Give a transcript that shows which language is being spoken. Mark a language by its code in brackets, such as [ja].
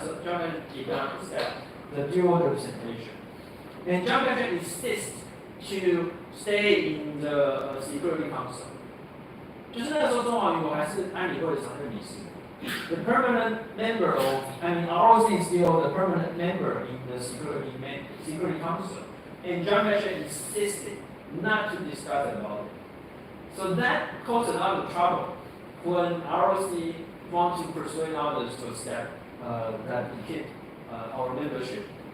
[en] So John Patrick did not accept the dual representation. And John Patrick insists to stay in the Security Council. [zh] 就是那个时候中华民国还是安理会的常任理事。 [en] The permanent member of, I mean, ROC is still the permanent member in the Security Council. And John Patrick insisted not to discuss about it. So that caused a lot of trouble when ROC wants to persuade others to accept that we keep our membership.